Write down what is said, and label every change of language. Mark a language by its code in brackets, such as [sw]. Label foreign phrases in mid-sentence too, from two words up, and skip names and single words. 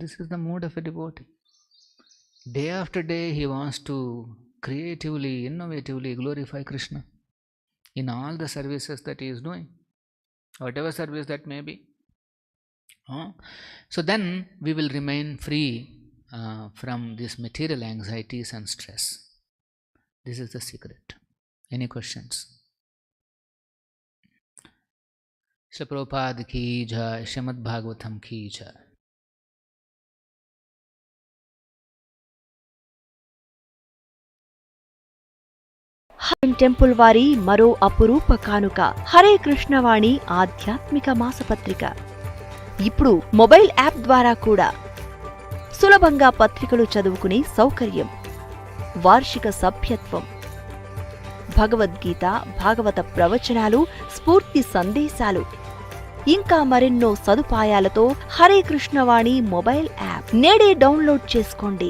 [en] This is the mood of a devotee. Day after day, he wants to creatively, innovatively glorify Krishna in all the services that he is doing, whatever service that may be. So then we will remain free from these material anxieties and stress. This is the secret. Any questions? [hi] श्रील प्रभुपाद की जय, श्रीमद् भागवतम् की जय. [te] గోల్డెన్ టెంపుల్ వారి మరో అపురూప కానుక హరే కృష్ణ వాణి ఆధ్యాత్మిక మాసపత్రిక. ఇప్పుడు [en] mobile app [te] ద్వారా కూడా సులభంగా పత్రికలు చదువుకునే సౌకర్యం, వార్షిక సభ్యత్వం, భగవద్గీత, భాగవత ప్రవచనాలు, స్ఫూర్తి సందేశాలు, ఇంకా మరెన్నో సదుపాయాలతో హరే కృష్ణ వాణి [en] mobile app [te] నేడే డౌన్లోడ్ చేసుకోండి.